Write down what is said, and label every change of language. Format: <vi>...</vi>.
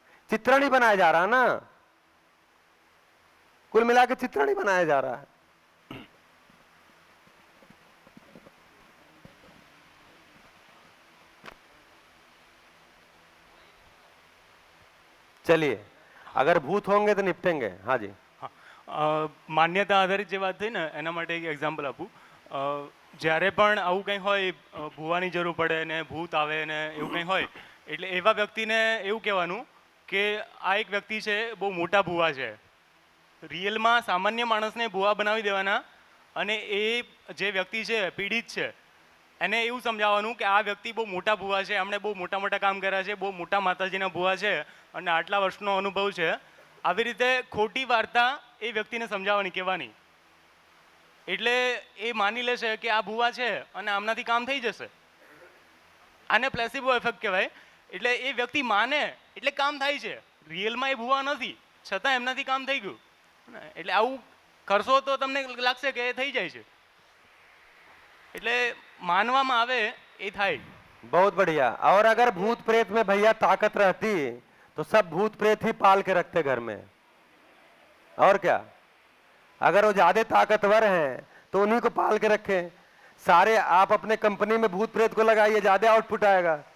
<hi>चित्रण ही बनाया जा रहा है ना, कुल मिला के चित्रण ही बनाया जा रहा है। चलिए, अगर भूत होंगे तो निपटेंगे। हाँ जी।</hi> <gu>માન્યતા આધારિત જે વાત થઈ ને એના માટે એક એક્ઝામ્પલ આપું. જ્યારે પણ આવું કંઈ હોય ભૂવાની જરૂર પડે ને ભૂત આવે ને એવું કંઈ હોય એટલે એવા વ્યક્તિને એવું કહેવાનું કે આ એક વ્યક્તિ છે બહુ મોટા ભૂવા છે. રિયલમાં સામાન્ય માણસને ભૂવા બનાવી દેવાના અને એ જે વ્યક્તિ છે પીડિત છે એને એવું સમજાવવાનું કે આ વ્યક્તિ બહુ મોટા ભૂવા છે, એમણે બહુ મોટા મોટા કામ કર્યા છે, બહુ મોટા માતાજીના ભૂવા છે અને આટલા વર્ષનો અનુભવ છે. આવી રીતે ખોટી વાર્તા એ વ્યક્તિને સમજાવવાની, કહેવાની. એટલે એ માની લેશે કે આ ભૂવા છે અને આમનાથી કામ થઈ જશે. આને પ્લેસિબો ઇફેક્ટ કહેવાય. એટલે એ વ્યક્તિ માને એટલે કામ થાય છે. રિયલમાં એ ભૂવા નથી છતાં એમનાથી કામ થઈ ગયું. એટલે આવું કરશો તો તમને લાગશે કે એ થઈ જાય છે. એટલે માનવામાં આવે એ થાય.</gu> <hi>बहुत बढ़िया. और अगर भूत प्रेत में भैया ताकत रहती तो सब भूत प्रेत ही पाल के रखते घर में, और क्या. अगर वो ज्यादा ताकतवर हैं तो उन्हीं को पाल के रखें. सारे आप अपने कंपनी में भूत प्रेत को लगाइए, ज्यादा आउटपुट आएगा.</hi>